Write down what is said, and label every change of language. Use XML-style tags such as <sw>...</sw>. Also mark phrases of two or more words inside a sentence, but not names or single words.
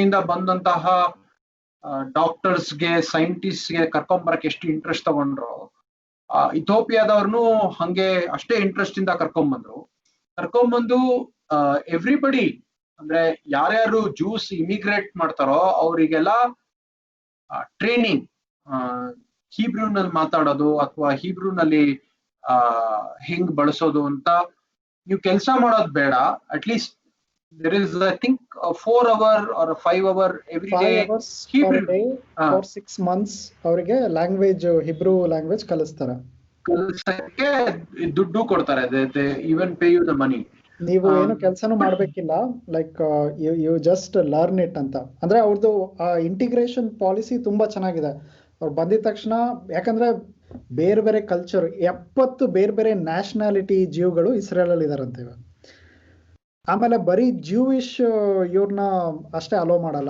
<kn>ಇಂದ ಬಂದಂತಹ ಡಾಕ್ಟರ್ಸ್ಗೆ, ಸೈಂಟಿಸ್ಟ್ಗೆ ಕರ್ಕೊಂಬರಕ್ಕೆ ಎಷ್ಟು ಇಂಟ್ರೆಸ್ಟ್ ತಗೊಂಡ್ರು, ಇಥೋಪಿಯಾದವ್ರನ್ನು ಹಂಗೆ ಅಷ್ಟೇ ಇಂಟ್ರೆಸ್ಟ್ ಇಂದ ಕರ್ಕೊಂಬಂದು ಎವ್ರಿಬಡಿ ಅಂದ್ರೆ ಯಾರ್ಯಾರು</kn> <en>Jews immigrate</en> <kn>ಮಾಡ್ತಾರೋ ಅವರಿಗೆಲ್ಲ ಟ್ರೈನಿಂಗ್, ಹೀಬ್ರೂನಲ್ಲಿ ಮಾತಾಡೋದು ಅಥವಾ ಹೀಬ್ರೂನಲ್ಲಿ ಹೆಂಗ್ ಬಳಸೋದು ಅಂತ ನೀವು ಕೆಲಸ ಮಾಡೋದು ಬೇಡ.</kn> <en>ಅಟ್ಲೀಸ್ಟ್ there is I think a 4 hour or a 5 hour every day Hebrew for 6 months</en> <kn>ಅವರಿಗೆ ಲ್ಯಾಂಗ್ವೇಜ್,</kn> <en>Hebrew language</en> <kn>ಕಲಿಸ್ತಾರೆ. ದುಡ್ಡು ಕೊಡ್ತಾರೆ,</kn> <en>they even pay you the money.</en> <kn>ನೀವು ಏನು ಕೆಲಸನೂ ಮಾಡ್ಬೇಕಿಲ್ಲ,</kn> <en>like you just learn it</en> <kn>ಅಂತ. ಅಂದ್ರೆ ಅವ್ರದ್ದು</kn> <en>integration policy</en> <kn>ತುಂಬಾ ಚೆನ್ನಾಗಿದೆ. ಅವ್ರು ಬಂದಿದ ತಕ್ಷಣ, ಯಾಕಂದ್ರೆ ಬೇರೆ ಬೇರೆ ಕಲ್ಚರ್, 70 ಬೇರೆ ಬೇರೆ ನ್ಯಾಷನಾಲಿಟಿ ಜೀವ್ಗಳು ಇಸ್ರೇಲಲ್ಲಿ ಇದಾರಂತೆ. ಆಮೇಲೆ ಬರೀ ಜ್ಯೂವಿಶ್ ಇವ್ರನ್ನ ಅಷ್ಟೇ ಅಲೋ ಮಾಡಲ್ಲ.</kn>